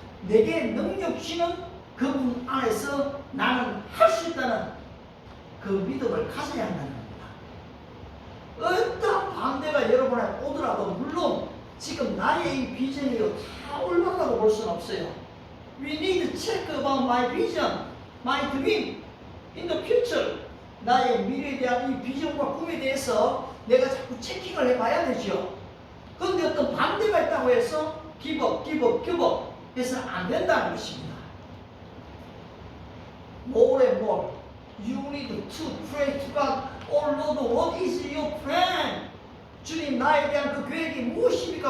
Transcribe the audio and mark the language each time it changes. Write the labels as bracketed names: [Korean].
[Korean] 내게 능력 주시는 그분 안에서 나는 할 수 있다는 그 믿음을 가져야 한다는 겁니다. 어떤 반대가 여러분에 오더라도 물론 지금 나의 이 비전이 다 올라가고 볼 수는 없어요. [English] We need to check about my vision, my dream in the future. [Korean] 나의 미래에 대한 이 비전과 꿈에 대해서 내가 자꾸 체킹을 해봐야 되죠. 그런데 어떤 반대가 있다고 해서 give up 해서는 안 된다는 것입니다. [English] More and more, you need to pray to God. Oh Lord, what is your plan? [Korean] 주님, 나에 대한 그 계획이 무엇입니까?